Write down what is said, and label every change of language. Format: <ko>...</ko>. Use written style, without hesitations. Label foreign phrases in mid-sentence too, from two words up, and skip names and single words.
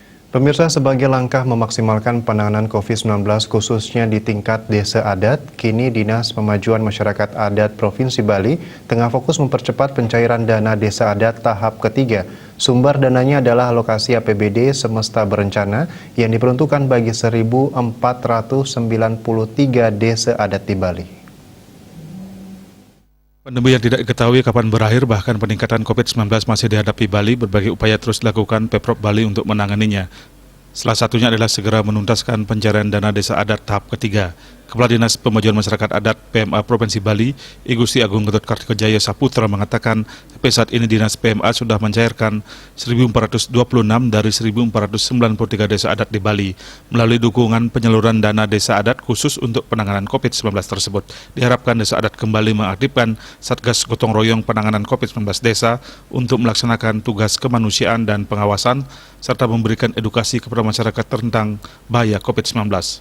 <id>Pemirsa, sebagai langkah memaksimalkan penanganan COVID-19 khususnya di tingkat desa adat, kini Dinas Pemajuan Masyarakat Adat Provinsi Bali tengah fokus mempercepat pencairan dana desa adat tahap ketiga. Sumber dananya adalah alokasi APBD semesta berencana yang diperuntukkan bagi 1.493 desa adat di Bali. Pandemi yang tidak diketahui kapan berakhir, bahkan peningkatan COVID-19 masih dihadapi Bali, berbagai upaya terus dilakukan Pemprov Bali untuk menanganinya. Salah satunya adalah segera menuntaskan pencairan dana desa adat tahap ketiga. Kepala Dinas Pemajuan Masyarakat Adat PMA Provinsi Bali, I Gusti Agung Gatot Kartikojaya Saputra mengatakan, sampai saat ini Dinas PMA sudah mencairkan 1.426 dari 1.493 desa adat di Bali. Melalui dukungan penyaluran dana desa adat khusus untuk penanganan COVID-19 tersebut, diharapkan desa adat kembali mengaktifkan Satgas Gotong Royong Penanganan COVID-19 Desa untuk melaksanakan tugas kemanusiaan dan pengawasan, serta memberikan edukasi kepada masyarakat tentang bahaya COVID-19.</id>